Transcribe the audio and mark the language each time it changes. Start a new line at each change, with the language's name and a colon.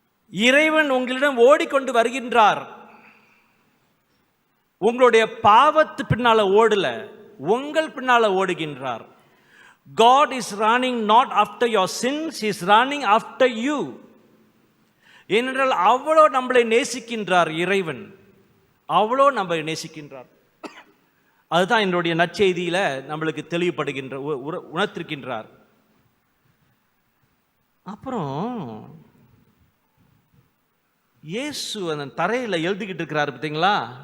Tamil: இறைவன் உங்களிடம் ஓடிக்கொண்டு வருகின்றார். உங்களுடைய பாவத்து பின்னால ஓடல, உங்கள் பின்னால ஓடுகின்றார்.
English: God is running not after your sins, he is running after you.
Tamil: ஏனென்றால் அவ்வளோ நம்மளை நேசிக்கின்றார் இறைவன், அவ்வளோ நம்மை நேசிக்கின்றார். அதுதான் என்னுடைய நற்செய்தியில நம்மளுக்கு தெளிவுபடுகின்ற உணர்த்திருக்கின்றார். அப்புறம் இயேசு அந்த தரையில எழுதிக்கிட்டு இருக்கிறாரு பார்த்தீங்களா?